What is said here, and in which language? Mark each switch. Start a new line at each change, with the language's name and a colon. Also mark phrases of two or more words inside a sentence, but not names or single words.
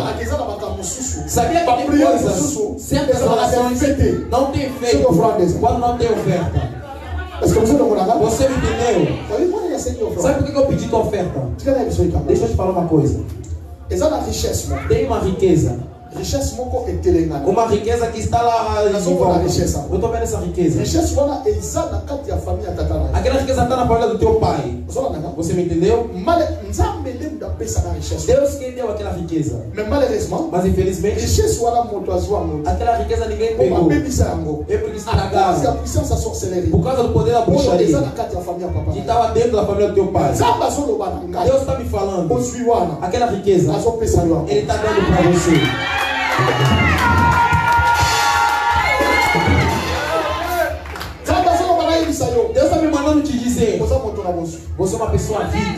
Portuguese: Sabia que tem coisas, certas orações não tem efeito quando não tem oferta. Você me entendeu? Sabe por que eu pedi tua oferta? Deixa eu te falar uma coisa. Tem uma riqueza
Lingala: richesse moko etelenga.
Portuguese: Uma riqueza que está lá em volta. Eu estou vendo essa riqueza.
Lingala: Richesse wana eza na kati ya família tatana.
Portuguese: Aquela riqueza está na família do teu pai. Você me entendeu?
Lingala: Nzambe nde pesa na richesse.
Portuguese: Deus quem deu aquela riqueza. Mas infelizmente,
Lingala: richesse wana moto azwa moto.
Portuguese: Aquela riqueza ninguém pegou. É porque estragaram. Por causa do poder da bruxaria que estava dentro da família do teu pai. Deus está me falando. Aquela riqueza Ele está dando para você. Deus está me mandando te dizer: você é uma pessoa rica.